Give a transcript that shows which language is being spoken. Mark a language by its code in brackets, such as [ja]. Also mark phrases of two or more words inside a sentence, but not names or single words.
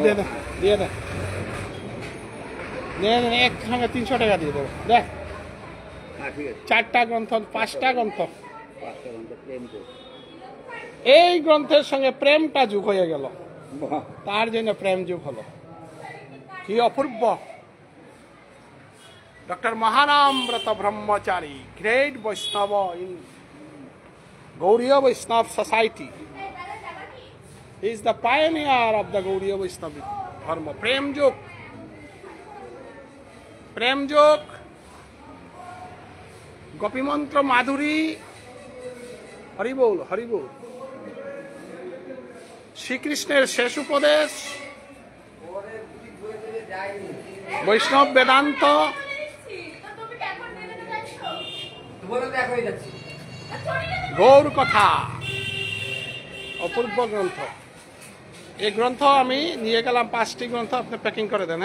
[bn] দিয়ে দেন, দিয়ে দেন, দিয়ে দেন, একসঙ্গে 300 টাকা দিয়ে দেবো। দেখ, হ্যাঁ ঠিক আছে। 4টা গ্রন্থ, 5টা গ্রন্থ। 5টা ঘন্টা প্রেম করছি। এই গ্রন্থের সঙ্গে প্রেমটা যুগ হয়ে গেল, বাহ, তার জন্য প্রেম যুগ হলো। কি অপূর্ব Dr. [en] Mahanamrata Brahmachari, great Vaishnava in Gauriya Vaishnava society. He is the pioneer of the Gauriya Vaishnava Dharma. Prem Jok, Gopi Mantra Madhuri, Haribol, Haribol. [bn] Shri Krishna's শেষ উপদেশ, বৈষ্ণব বেদান্ত, গৌর কথা, অপূর্ব গ্রন্থ। এই গ্রন্থ আমি নিয়ে গেলাম 5টি গ্রন্থ, আপনি প্যাকিং করে দেন।